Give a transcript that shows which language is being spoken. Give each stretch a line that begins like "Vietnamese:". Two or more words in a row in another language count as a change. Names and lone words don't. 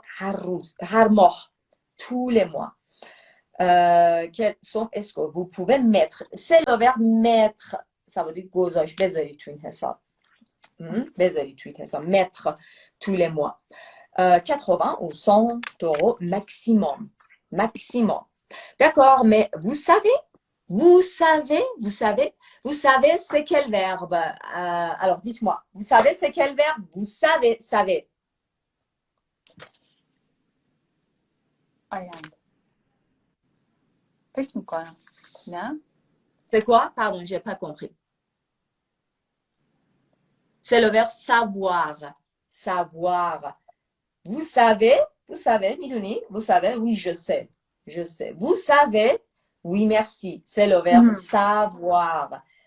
Persian: هر روز، هر ماه،
French: tous les mois. Quelle somme est-ce que vous pouvez mettre? C'est le verbe mettre. Ça veut dire
Persian: گذاشت، بذارید تو این حساب.
French: بذارید تو این حساب. Mettre tous les mois. 80 ou 100 euros maximum. D'accord, mais vous savez c'est quel verbe? Alors dites-moi, vous savez c'est quel verbe? Vous savez.
Persian: آینده. فکر میکنم. نه؟
French: C'est quoi? Pardon, j'ai pas compris. C'est le verbe savoir. Vous savez, میدونی? Vous savez, oui, je sais. Vous savez, oui, merci. C'est le verbe savoir.